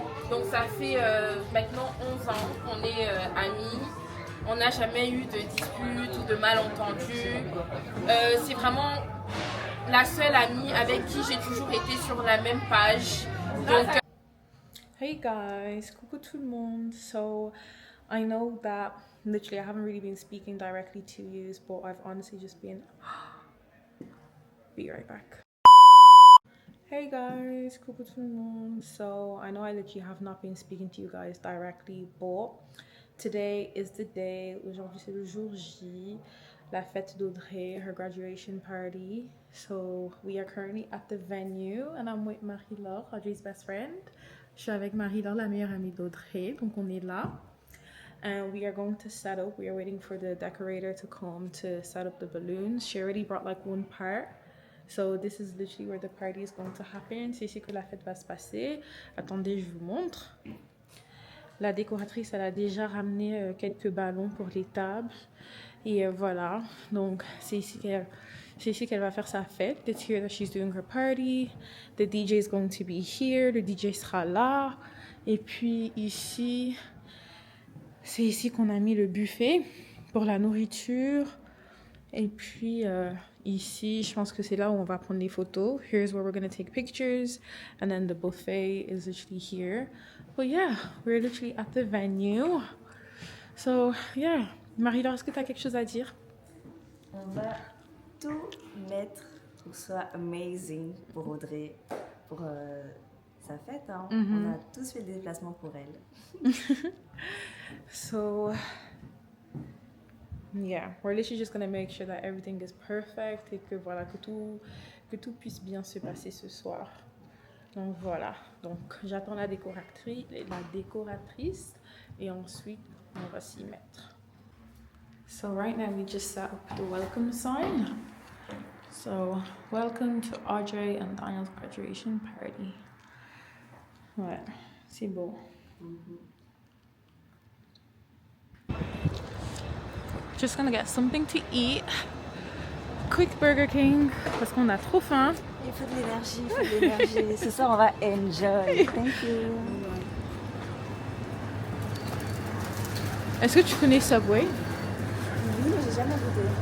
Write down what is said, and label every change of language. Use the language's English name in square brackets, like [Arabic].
[French] Donc ça fait maintenant 11 ans qu'on est amis. On n'a jamais eu de dispute ou de malentendus. C'est vraiment la seule amie avec qui j'ai toujours été sur la même page. Donc, [English] hey guys, [French] coucou tout le monde. [English] So I know that literally I haven't really been speaking directly to you, but I've honestly just been be right back. Hey guys, [French] coucou tout le monde. [English] So I know I literally have not been speaking to you guys directly, but today is the day. [French] Aujourd'hui c'est le jour J, la fête d'Audrey, [English] her graduation party. So we are currently at the venue and I'm with Marie-Laure, Audrey's best friend. [French] Je suis avec Marie-Laure, la meilleure amie d'Audrey, donc on est là. [English] And we are going to set up. We are waiting for the decorator to come to set up the balloons. She already brought like one part. So this is literally where the party is going to happen. [French] C'est ici que la fête va se passer. Attendez, je vous montre. La décoratrice, elle a déjà ramené quelques ballons pour les tables. Et voilà. Donc c'est ici qu'elle va faire sa fête. [English] It's here that she's doing her party. The DJ is going to be here. [French] Le DJ sera là. Et puis ici, c'est ici qu'on a mis le buffet pour la nourriture. Et puis ici, je pense que c'est là où on va prendre les photos. [English] Here's where we're going to take pictures. And then the buffet is literally here. But yeah, we're literally at the venue. So yeah. [French] Marie-Laure, est-ce que tu as quelque chose à dire? On va tout mettre pour que ce soit amazing pour Audrey, pour sa fête. Hein. On a tous fait des déplacements pour elle. [English] So yeah, we're literally just gonna make sure that everything is perfect [French] et que voilà, que tout puisse bien se passer ce soir. Donc voilà, donc j'attends la décoratrice et ensuite on va s'y mettre. [English] So right now we just set up the welcome sign. So welcome to Audrey and Daniel's graduation party. [French] Ouais, c'est beau. [English] Just gonna get something to eat. [French] Quick Burger King parce qu'on a trop faim. Il faut de l'énergie, Ce soir, on va [English] enjoy. Thank you. [French] Est-ce que tu connais Subway? Oui, mais j'ai jamais goûté.